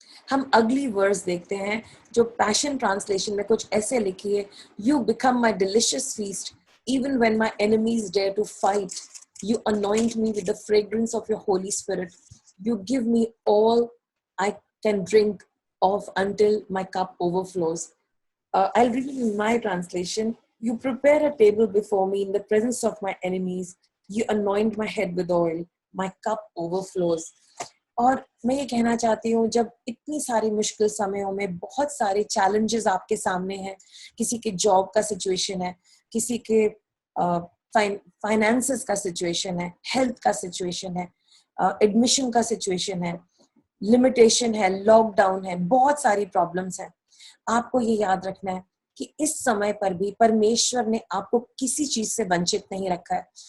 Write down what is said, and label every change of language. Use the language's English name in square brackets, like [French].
[Hindi] हम अगली वर्स देखते हैं जो पैशन ट्रांसलेशन में कुछ ऐसे लिखी है, [English] You become my delicious feast even when my enemies dare to fight, you anoint me with the fragrance of your holy spirit, you give me all I can drink of until my cup overflows. I'll read it in my translation. You prepare a table before me in the presence of my enemies. You anoint my head with oil. My cup overflows. [Hindi] और मैं ये कहना चाहती हूँ, जब इतनी सारी मुश्किल समयों में बहुत सारे चैलेंजेस आपके सामने हैं, किसी के जॉब का सिचुएशन है, किसी के फाइनेंसेस का सिचुएशन है, हेल्थ का सिचुएशन है, एडमिशन का सिचुएशन है, लिमिटेशन है, लॉकडाउन है, बहुत सारी प्रॉब्लम्स हैं, आपको ये याद रखना है कि इस समय पर भी परमेश्वर ने आपको किसी चीज से वंचित नहीं रखा है।